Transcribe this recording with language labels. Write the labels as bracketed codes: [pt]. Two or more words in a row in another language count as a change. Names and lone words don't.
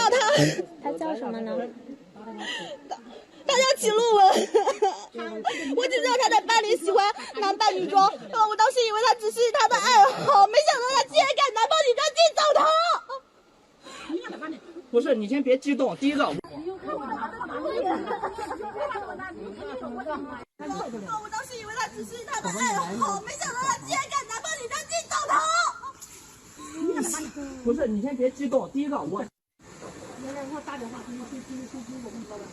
[zh] 他叫什么呢？他叫齐路文，我只知道他在班里喜欢男扮女装，我当时以为他只是他的爱好，没想到他竟然敢男扮女装进澡堂。不是，你先別激動，第一個。我當時以為他只是他的愛好，沒想到他竟然敢男扮女裝進澡堂。不是，你先別激動，第一個我。我打電話給我們老闆。